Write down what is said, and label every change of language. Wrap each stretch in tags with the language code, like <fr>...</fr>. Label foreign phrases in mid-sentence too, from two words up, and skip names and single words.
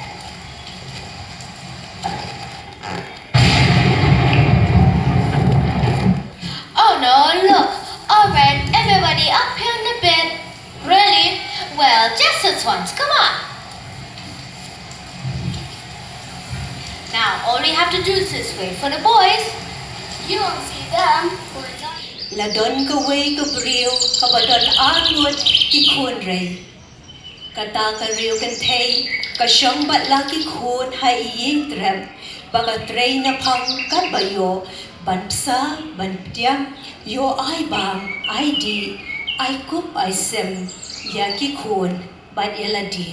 <en>Oh no, look. Alright, everybody up here in the bed. Really? Well, just this once. Come on. Now, all we have to do is just wait for the boys. You won't see them.</en> <kha>La don ka way ka brio ka badon arnut ki khun rei. Kata ka rio kan thay ka shong bat la ki khun hai yin trem baka trei na phang ka bayo ban sa ban tiam yo ai bam ai di ai kup ai sem ya ki khun ban eladi.</kha>